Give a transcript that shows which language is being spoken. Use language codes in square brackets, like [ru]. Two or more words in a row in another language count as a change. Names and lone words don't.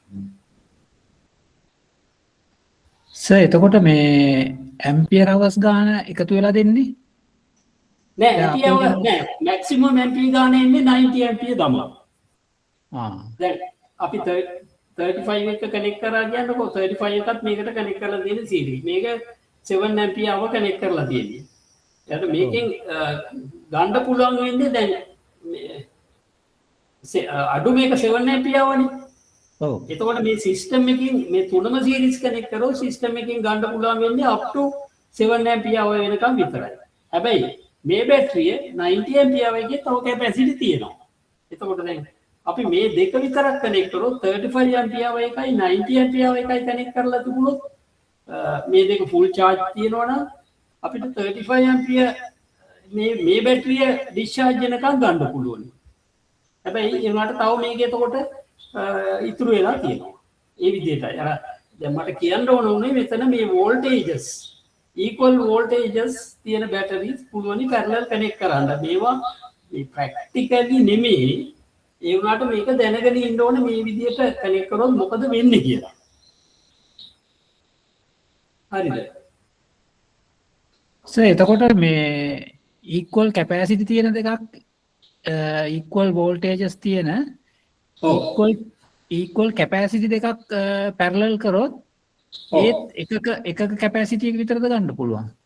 [si] සර් එතකොට මේ [en] ampere hours [si] ගාන එකතු වෙලා දෙන්නේ නෑ ඇම්පියර් නෑ [en] maximum ampere [si] ගාන එන්නේ 90 ඇම්පියර් තමයි. දැන් අපි 35 එක කනෙක්ට් කරා කියන්නකො 35 එකත් මේකට කනෙක්ට් කරලා තියෙන සීරීස්. මේක 7 [en] ampere hour [si] කනෙක්ට් කරලා තියෙන්නේ. ඊට මේකෙන් ගන්න පුළුවන් වෙන්නේ දැන් අඩු මේක 7 [en] ampere hour [si] නේ. ඔව්. එතකොට මේ සිස්ටම් එකකින් මේ තුනම [en] series connect [si] කරොත් සිස්ටම් එකකින් ගන්න පුළුවන් වෙන්නේ [en] up to 7 ampere hour [si] වෙනකම් විතරයි. හැබැයි මේ බැටරිය 90 [en] ampere hour [si] එකේ තව කැපැසිටි තියෙනවා. එතකොට දැන් අපි මේ දෙක විතරක් කනෙක්ට් කරොත් 35 ඇම්පියර් එකයි 90 ඇම්පියර් එකයි කනෙක්ට් කරලා තිබුණොත් මේ දෙක [en] full charge [si] තියෙනවා නම් අපිට 35 ඇම්පියර් මේ බැටරිය discharge වෙනකන් ගන්න පුළුවන්. හැබැයි ඒ වුණාට තව මේක එතකොට ඉතුරු වෙලා තියෙනවා. ඒ විදිහටයි. අර දැන් මට කියන්න ඕන උනේ මෙතන මේ [en] voltages equal voltages [si] තියෙන batteries පුළුවනි [en] parallel connect [si] කරන්න. මේවා මේ practically නෙමෙයි. ඒ වුණාට මේක දැනගෙන ඉන්න ඕනේ මේ විදිහට connect කරොත් මොකද වෙන්නේ කියලා. හරිද? සර් එතකොට මේ [en] equal capacity [si] තියෙන දෙකක් [en] equal voltages [si] තියෙන [en] equal capacity [si] දෙකක් parallel කරොත් ඒත් එකක capacity එක විතරද ගන්න පුළුවන්?